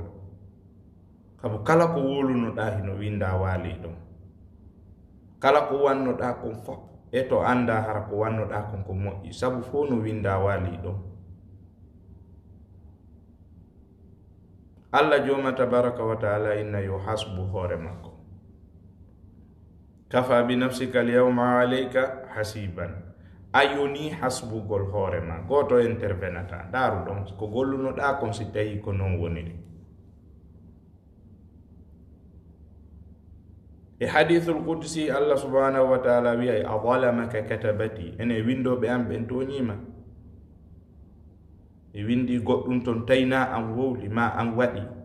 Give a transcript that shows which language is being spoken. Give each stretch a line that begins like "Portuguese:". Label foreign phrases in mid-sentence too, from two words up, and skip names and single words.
Fula: sabu kala ko wolunoɗa hino winda waali ɗon. kala ko wannoɗa kon fof e to anda hara ko wannoɗa kon ko moƴƴi sabu fo no winda waali ɗon. Allah joma
Arabic: تبارك وتعالى
Fula: inna yo hasbu hoore makko.
Arabic: كفى بنفسك اليوم عليك حسيبا.
Fula: ayoni hasbugol hoore ma goto intervenata daaru ɗon ko gollunoɗa kon si tawi ko non woniri. e
Arabic: الحديث القدسي
Fula: Allah
Arabic: سبحانه وتعالى
Fula: wi'ay
Arabic: أظلمك كتبتي
Fula: ene windoɓe am ɓen toñima e windi goɗɗum ton tayna an wowli ma an waɗi.